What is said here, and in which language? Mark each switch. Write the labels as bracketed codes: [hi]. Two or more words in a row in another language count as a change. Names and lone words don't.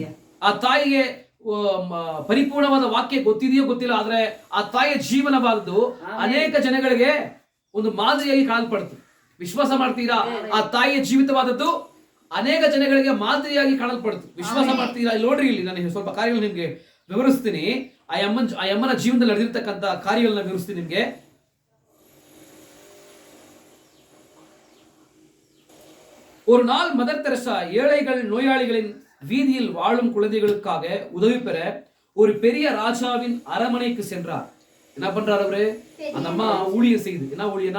[kn] ಆ ತಾಯಿಗೆ ಪರಿಪೂರ್ಣವಾದ ವಾಕ್ಯ ಗೊತ್ತಿದೆಯೋ ಗೊತ್ತಿಲ್ಲ, ಆದ್ರೆ ಆ ತಾಯಿಯ ಜೀವನವಾದದ್ದು ಅನೇಕ ಜನಗಳಿಗೆ ಒಂದು ಮಾದರಿಯಾಗಿ ಕಾಣಲ್ಪಡ್ತು. ವಿಶ್ವಾಸ ಮಾಡ್ತೀರಾ? ಆ ತಾಯಿಯ ಜೀವಿತವಾದದ್ದು ಅನೇಕ ಜನಗಳಿಗೆ ಮಾದರಿಯಾಗಿ ಕಾಣಲ್ಪಡ್ತು. ವಿಶ್ವಾಸ ಮಾಡ್ತೀರಾ? ಇಲ್ಲಿ ನೋಡ್ರಿ, ಇಲ್ಲಿ ನಾನು ಸ್ವಲ್ಪ ಕಾರ್ಯಗಳು ನಿಮ್ಗೆ ವಿವರಿಸ್ತೀನಿ. ಆ ಅಮ್ಮನ ಜೀವನದಲ್ಲಿ ನಡೆದಿರ್ತಕ್ಕಂಥ ಕಾರ್ಯಗಳನ್ನ ವಿವರಿಸ್ತೀನಿ ನಿಮ್ಗೆ. [ta] ஒரு நாள் மதர் தெரசா ஏழைகள் நோயாளிகளின் வீதியில் வாழும் குழந்தைகளுக்காக உதவி பெற ஒரு பெரிய ராஜாவின் அரண்மனைக்கு சென்றார். என்ன பண்றாரு அவரு? அந்த அம்மா ஊழியம் செய்யுது. என்ன ஊழியனா?